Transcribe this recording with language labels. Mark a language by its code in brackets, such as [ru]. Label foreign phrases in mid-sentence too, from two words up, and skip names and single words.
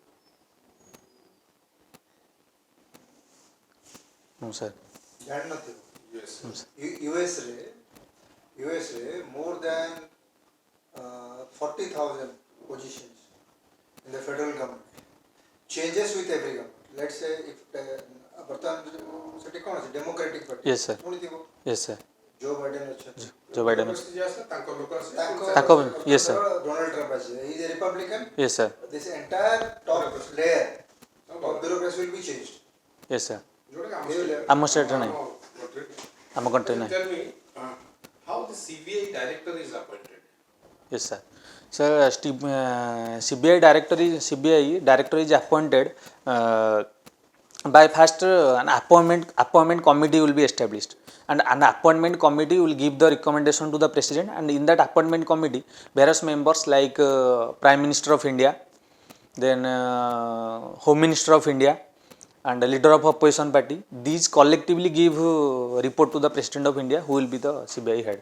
[en] No sir. [or] ଜାଣିନଥିବ. [en] Yes. [or] US ରେ [en] more than 40,000 positions in the federal government. Changes with every government. Let's say if [or] ବର୍ତ୍ତମାନ ସେଠି କ'ଣ ଅଛି ଡେମୋକ୍ରାଟିକ୍ ପାର୍ଟି. [en] Yes sir. [or] ଶୁଣିଥିବ. [en] Yes sir. [or] ଜୋ ବାଇଡେନ୍ ଅଛନ୍ତି. [en] Joe Biden. [or] Bureaucracy ଯେ ଆସେ, ତାଙ୍କ ଲୋକ ଆସେ, ତାଙ୍କ [en] yes sir. [or] ଡୋନାଲ୍ଡ ଟ୍ରମ୍ପ ଆସିବେ. [en] He is a Republican. Yes sir. This entire top layer of bureaucracy will be changed. Yes sir. [or] ଯୋଉଟା [en] They will- [or] ଆମ ଷ୍ଟେଟ୍ରେ ନାହିଁ, country. ଆମ କଣ୍ଟ୍ରି ନାହିଁ. [en] Tell me, how the CBI director is appointed? Yes sir. Sir, CBI director is appointed by first an appointment committee will be established, and an appointment committee will give the recommendation to the president, and in that appointment committee various members like Prime Minister of India, then Home Minister of India, and the leader of opposition party, these collectively give report to the President of India, who will be the CBI head.